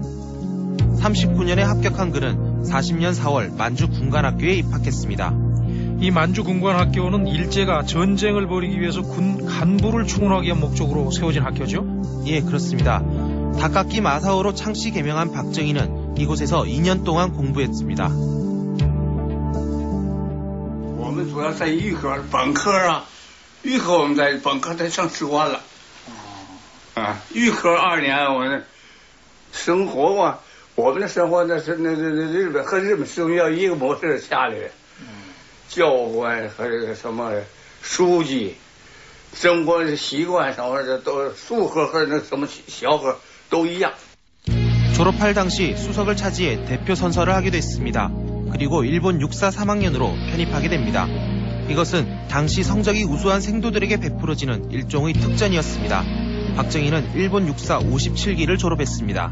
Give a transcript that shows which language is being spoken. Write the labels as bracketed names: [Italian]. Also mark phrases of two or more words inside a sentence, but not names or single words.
[Korean] 39년에 합격한 그는 40년 4월 만주 군관학교에 입학했습니다. 이 만주 군관학교는 일제가 전쟁을 벌이기 위해서 군 간부를 충원하기 위한 목적으로 세워진 학교죠? 예, 그렇습니다. 다카키 마사오로 창씨 개명한 박정희는 이곳에서 2년 동안 공부했습니다. [Chinese] 我们主要在预科本科啊，预科我们在本科才上士官了，预科2年我呢生活嘛，我们的生活那是日本和日本师要一个模式下来的，教官和这个什么书记，生活习惯什么的都术科和那什么小科都一样。 [Korean] 졸업할 당시 수석을 차지해 대표 선서를 하게 됐습니다. 그리고 일본 육사 3학년으로 편입하게 됩니다. 이것은 당시 성적이 우수한 생도들에게 베풀어지는 일종의 특전이었습니다. 박정희는 일본 육사 57기를 졸업했습니다.